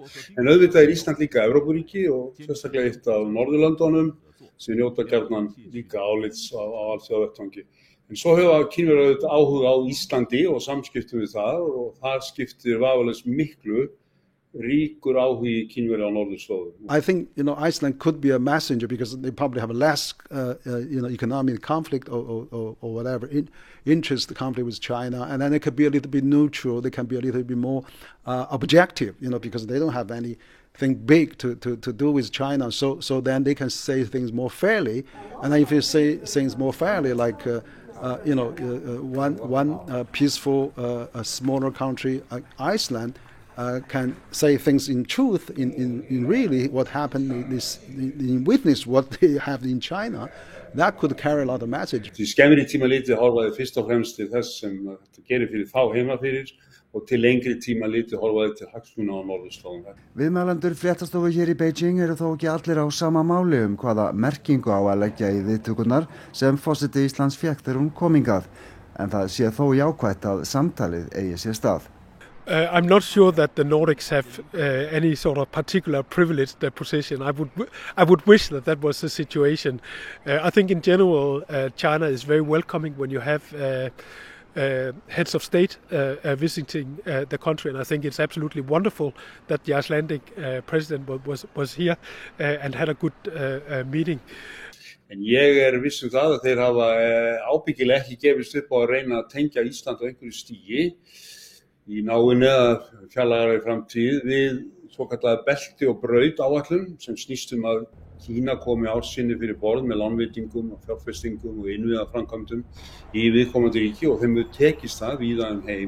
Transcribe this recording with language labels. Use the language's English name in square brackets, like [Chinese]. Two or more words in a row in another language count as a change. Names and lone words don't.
[Icelandic] En auðvitað Ísland líka Evrópuríki og sérstaklega eitt af Norðurlöndunum sem njóta gjarnan líka álits á alþjóðavettvangi. En svo hefur Kínverjar auðvitað áhuga á Íslandi og samskiptum við það og það skiptir vafalaust miklu ríkur áhugi Kínverja á norðurslóðum. [English] I think Iceland could be a messenger because they probably have less economic conflict or whatever interest conflict with China, and then it could be a little bit neutral. They can be a little bit more objective, because they don't have anything big to do with China. So then they can say things more fairly, and then if you say things more fairly, like one peaceful smaller country like Iceland can say things in truth, in really what happened, in witness what they have in China, that could carry a lot of message. [Icelandic] Til skemmri tíma litið horfaði fyrst og fremst til þess sem þetta gerir fyrir þá heima fyrir og til lengri tíma litið horfaði til hagsmuna á norðurslóðum. Viðmælendur Fréttastofu hér í Beijing eru þó ekki allir á sama máli hvaða merkingu á að leggja í viðtökurnar sem forseti Íslands fékk þegar hún kom hingað, en það sé þó jákvætt að samtalið eigi sér stað. [English] I'm not sure that the Nordics have any sort of particular privileged position. I would wish that was the situation. I think in general China is very welcoming when you have heads of state visiting the country, and I think it's absolutely wonderful that the Icelandic president was here and had a good meeting. [Icelandic] En ég viss það að þeir hafa ábyggilega ekki gefist upp á að reyna að tengja Ísland á einhverju stigi í náinni eða fjarlægari framtíð við svokallaða belti og braut áætlun sem snýst að Kína komi ársinni fyrir borð með lánveitingum og fjárfestingum og innviðaframkvæmdum í viðkomandi ríki og þeim hefur tekist það víða heim.